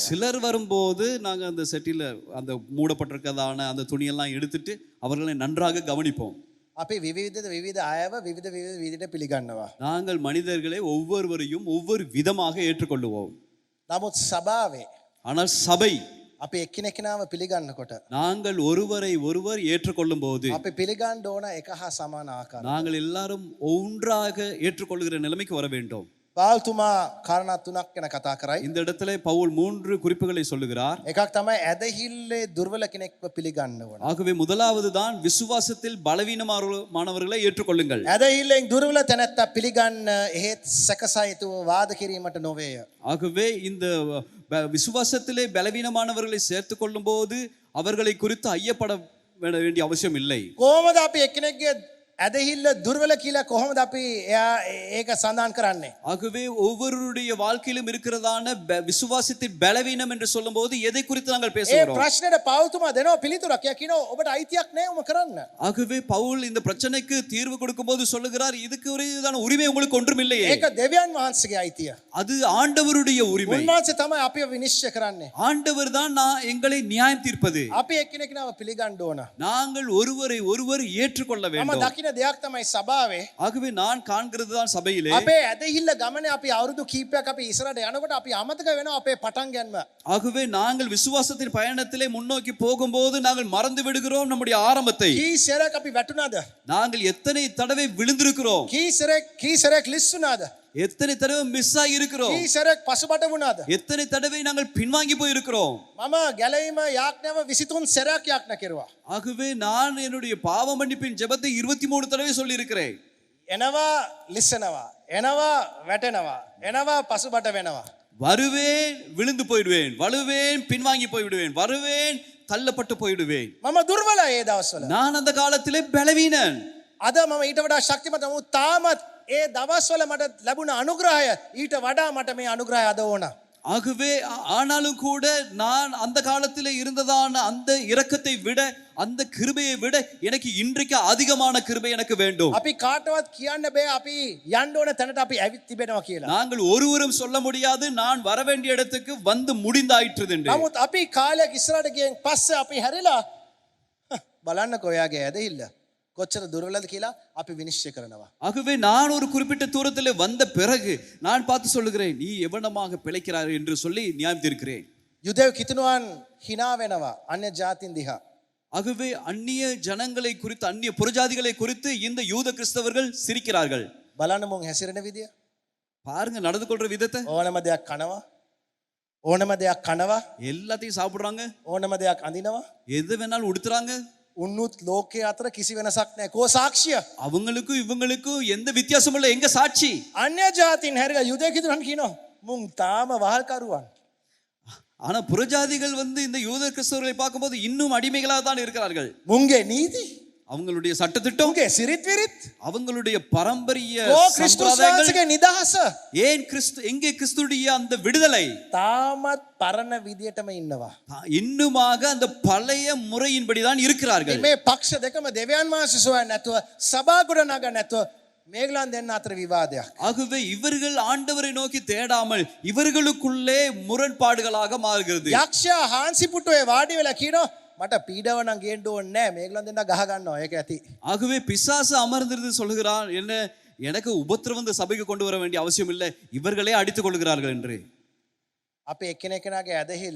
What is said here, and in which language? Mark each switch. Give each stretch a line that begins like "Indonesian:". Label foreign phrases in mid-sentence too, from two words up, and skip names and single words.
Tamil: சிலர் வரும்போது நாங்க அந்த செட்டில அந்த மூடப்பட்டிருக்கதான அந்த துணியெல்லாம் எடுத்துட்டு அவர்களை நன்றாக கவனிப்போம்.
Sinhala: අපි විවිධ අයව විවිධ විදිහට පිළිගන්නවා.
Tamil: நாங்கள் மனிதர்களை ஒவ்வொருவரையும் ஒவ்வொரு விதமாக ஏற்றுக்கொள்ளுவோம்.
Sinhala: නමුත් සභාවේ
Tamil: ஆனால் சபை
Sinhala: අපි එක්කෙනෙක්ව පිළිගන්නකොට
Tamil: நாங்கள் ஒருவரை ஒருவர் ஏற்றுக்கொள்ளும் போது
Sinhala: අපි පිළිගන්න ඕන එක හා සමාන ආකාරය.
Tamil: நாங்கள் எல்லாரும் ஒன்றாக ஏற்றுக்கொள்கிற நிலைமைக்கு வர வேண்டும்.
Sinhala: පාල්තුමා කාරණා තුනක් ගැන කතා කරයි.
Tamil: இந்த இடத்துல பவுல் 3 குறிப்புகளை சொல்லுகிறார்.
Sinhala: එකක් තමයි ඇදහිල්ලේ දුර්වල කෙනෙක්ව පිළිගන්න ඕන.
Tamil: ஆகவே முதலாவது தான் விசுவாசத்தில் பலவீனமானவர்களை ஏற்றுக்கொள்ளுங்கள்.
Sinhala: ඇදහිල්ලෙන් දුර්වල තැනැත්තා පිළිගන්න එහෙත් සැකසහිතව වාද කිරීමට නොවේය.
Tamil: ஆகவே இந்த விசுவாசத்திலே பலவீனமானவர்களை சேர்த்துக் கொள்ளும் போது அவர்களை குறித்து ஐயப்பட வேண்டிய அவசியம் இல்லை.
Sinhala: කොහොමද අපි එක්කෙනෙක්ගේ ඇදහිල්ල දුර්වල කියලා කොහොමද අපි ඒක සඳහන් කරන්නේ?
Tamil: ஆகவே ஒவ்வொருடைய வாழ்க்கையிலும் இருக்கிறதான விசுவாசத்தின் பலவீனம் என்று சொல்லும்போது எதை குறித்து நாங்கள்
Sinhala: ඒ
Tamil: பேசுகிறோம்?
Sinhala: ප්‍රශ්නෙට පෞල්තුමා දෙනවා පිළිතුරක්. එයා කියනවා ඔබට අයිතියක් නැහැ උම කරන්න.
Tamil: ஆகவே பவுல் இந்த பிரச்சனைக்கு தீர்வு கொடுக்கும்போது சொல்லுகிறார், இதுக்கு உரியதான உரிமை உங்களுக்கு ஒன்றும் இல்லையே.
Sinhala: ඒක දෙවියන් වහන්සේගේ අයිතිය.
Tamil: அது ஆண்டவருடைய உரிமை.
Sinhala: උන්වහන්සේ තමයි අපිව විනිශ්චය කරන්නේ.
Tamil: ஆண்டவர் தான் எங்களை நியாயம் தீர்ப்பது.
Sinhala: අපි එක්කෙනෙක්ව පිළිගන්න ඕන.
Tamil: நாங்கள் ஒருவரை ஒருவர் ஏற்றுக்கொள்ள
Sinhala: මම
Tamil: வேண்டும்.
Sinhala: දකින දෙයක් තමයි සභාවේ
Tamil: ஆகவே நான் காண்கிறது தான் சபையிலே
Sinhala: අපේ ඇදහිල්ල ගමනේ අපි අවුරුදු කීපයක් අපි ඉස්සරහට යනකොට අපි අමතක වෙනවා අපේ පටන් ගැනීම.
Tamil: ஆகவே நாங்கள் விசுவாசத்தின் பயணத்திலே முன்னோக்கி போகும்போது நாங்கள் மறந்து விடுகிறோம் நம்முடைய ஆரம்பத்தை.
Sinhala: කී සැරයක් අපි වැටුණාද?
Tamil: நாங்கள் எத்தனை தடவை விழுந்திருக்கிறோம்,
Sinhala: කී සැරයක් ලිස්සුණාද?
Tamil: எத்தனை தடவை மிஸ் ஆகி இருக்கிறோம்,
Sinhala: කී සැරයක් පසුබට වුණාද?
Tamil: எத்தனை தடவை நாங்கள் பின்வாங்கி போயிருக்கிறோம்.
Sinhala: මම ගැලවීම යාඥාව 23 සැරයක් යාඥා කෙරුවා.
Tamil: ஆகவே நான் என்னுடைய பாவ மன்னிப்பின் ஜெபத்தை 23 தடவை சொல்லி இருக்கிறேன்.
Sinhala: එනවා ලිස්සනවා, එනවා වැටෙනවා, එනවා පසුබට වෙනවා.
Tamil: வருவேன் விழுந்து போயிடுவேன், வருவேன் பின்வாங்கி போய்விடுவேன், வருவேன் தள்ளப்பட்டு போய்விடுவேன்.
Sinhala: මම දුර්වලයි ඒ දවස්වල.
Tamil: நான் அந்த காலத்திலே பலவீனன்.
Sinhala: අද මම ඊට වඩා ශක්තිමත් වුණා. තාමත් ඒ දවස්වල මට ලැබුණ අනුග්‍රහය ඊට වඩා මට මේ අනුග්‍රහය අද ඕන.
Tamil: ஆகவே ஆனாலும் கூட நான் அந்த காலத்திலே இருந்ததான அந்த இரக்கத்தை விட அந்த கிருபையை விட எனக்கு இன்றைக்கு அதிகமான கிருபை எனக்கு வேண்டும்.
Sinhala: අපි කාටවත් කියන්න බෑ අපි යන්න ඕන තැනට අපි ඇවිත් තිබෙනවා කියලා.
Tamil: நாங்கள் ஒருவரும் சொல்ல முடியாது நான் வர வேண்டிய இடத்துக்கு வந்து முடிந்தாயிற்று என்று.
Sinhala: නමුත් අපි කාලයක් ඉස්සරහට ගියන් පස්සේ අපි හැරිලා බලන්නකෝ ඔයාගේ ඇදහිල්ල කොච්චර දුර්වලද කියලා අපි විනිශ්චය කරනවා.
Tamil: ஆகவே நான் ஒரு குறிப்பிட்ட தூரத்திலே வந்த பிறகு நான் பார்த்து சொல்லுகிறேன், நீ எவனமாக பிழைக்கிறாய் என்று சொல்லி நியாயம் தீர்க்கிறேன்.
Sinhala: යුදෙව් කිතුණුවන් hina වෙනවා අන්‍ය ජාතින් දිහා.
Tamil: ஆகவே அந்நிய ஜனங்களை குறித்து அந்நிய புறஜாதிகளை குறித்து இந்த யூத கிறிஸ்தவர்கள் சிரிக்கிறார்கள்.
Sinhala: බලන්න මොන් හැසිරෙන විදිය.
Tamil: பாருங்க நடந்து கொள்ற விதத்தை.
Sinhala: ඕනම දෙයක් කනවා. ඕනම දෙයක් කනවා.
Tamil: எல்லாத்தையும் சாப்பிடுறாங்க,
Sinhala: ඕනම දෙයක් අඳිනවා.
Tamil: எது வேணாலும் உடுத்துறாங்க.
Sinhala: උන්නුත් ලෝකයේ අතර කිසි වෙනසක් නැහැ. කෝ සාක්ෂිය?
Tamil: அவங்களுக்கும் இவங்களுக்கும் எந்த வித்தியாசமும் இல்லை. எங்க சாட்சி?
Sinhala: අන්‍ය ජාතින් හැරිලා යුදෙව් කිතුණුවන් කියනවා මුන් තාම වහල්කරුවන්.
Tamil: ஆனா புறஜாதிகள் இந்த யூத கிறிஸ்தவர்களை பார்க்கும்போது இன்னும் அடிமைகளாக தான் இருக்கிறார்கள்.
Sinhala: මුන්ගේ නීති,
Tamil: அவங்களுடைய சட்டத்திட்டம்,
Sinhala: මුන්ගේ සිරිත් විරිත්,
Tamil: அவங்களுடைய பாரம்பரிய
Sinhala: කෝ ක්‍රිස්තුස් වහන්සේගේ නිදහස
Tamil: ஏன் எங்கே கிறிஸ்துடைய அந்த விடுதலை?
Sinhala: තාමත් පරණ විදියටම ඉන්නවා.
Tamil: இன்னுமாக அந்த பழைய முறையின்படி தான் இருக்கிறார்கள்.
Sinhala: මේ පක්ෂ දෙකම දෙවියන් වහන්සේ සොයන්නේ නැතුව සභා ගොඩ නගන්න නැතුව මේගලන් දෙන්න අතර විවාදයක්.
Tamil: ஆகவே இவர்கள் ஆண்டவரை நோக்கி தேடாமல் இவர்களுக்குள்ளே முரண்பாடுகளாக மாறுகிறது.
Sinhala: යක්ෂයා හාන්සි පුටුවේ වාඩි වෙලා කියනවා මට පීඩාව නම් ගේන්න ඕනේ නැහැ. මේගොල්ලන් දෙන්නා ගහ ගන්නවා. ඒක ඇති.
Tamil: ஆகவே பிசாசு அமர்ந்திருந்து சொல்லுகிறான், என்ன எனக்கு உபத்திரவம் இந்த சபைக்கு கொண்டு வர வேண்டிய அவசியம் இல்லை, இவர்களே அடித்துக் கொள்கிறார்கள் என்று.
Sinhala: අපි එක්කෙනෙක්ගෙනාගේ ඇදහිල්ල